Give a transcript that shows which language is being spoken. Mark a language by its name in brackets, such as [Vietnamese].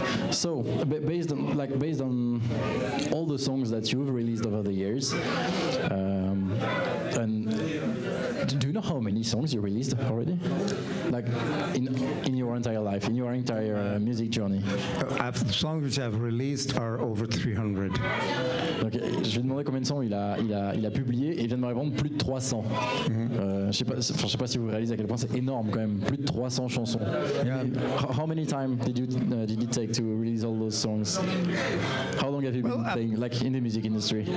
[English] So, based on all the songs that you've released over the years, and do you know how many songs you released already? In your entire life, in your entire music journey? The songs which I've released are over 300. [French] Donc, je lui ai demandé combien de sons il a publié et il vient de me répondre plus de 300. Je sais pas si vous réalisez à quel point c'est énorme quand même, plus de 300 chansons. [English] Yeah. How many time did it take to release all those songs? How long have you been playing in the music industry?